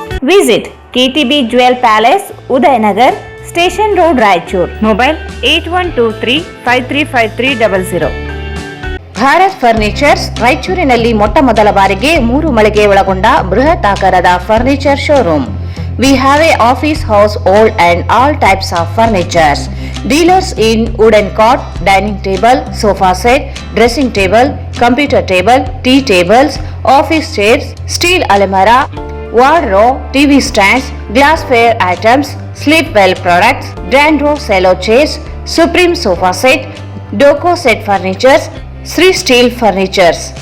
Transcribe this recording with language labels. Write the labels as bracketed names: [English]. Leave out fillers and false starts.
[English] Visit KTB Jewel Palace, Udayanagar, Station Road, Raichur. Mobile 8123535300. [Kannada] Bharat furnitures ರಾಯಚೂರಿನಲ್ಲಿ ಮೊಟ್ಟ ಮೊದಲ ಬಾರಿಗೆ 3 ಮಳಿಗೆ ಒಳಗೊಂಡ ಬೃಹತ್ ಆಕಾರದ furniture showroom. [English] We have a office house, old and all types of furnitures. Dealers in wooden cot, dining table, sofa set, dressing table, computer table, tea tables, office chairs, steel almirah, wardrobe, TV stands, glassware items, sleepwell products, Dandro cello chairs, Supreme sofa set, Doco set furnitures, Sri Steel furnitures.